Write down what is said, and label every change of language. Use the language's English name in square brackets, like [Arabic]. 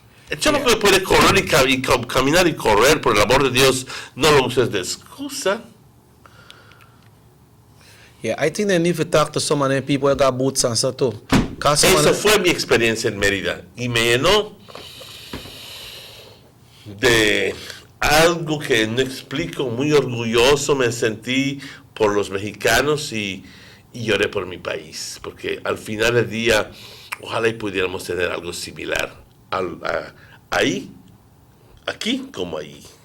[Spanish] El chamaco que puede correr y caminar y correr, por el amor de Dios, no lo uses de excusa. [English] Yeah, I think they need to talk to some of them people that got boots and stuff too. [Spanish] Esa fue mi experiencia en Mérida y me llenó de algo que no explico. Muy orgulloso me sentí por los mexicanos y lloré por mi país, porque al final del día ojalá y pudiéramos tener algo similar ahí, aquí como ahí.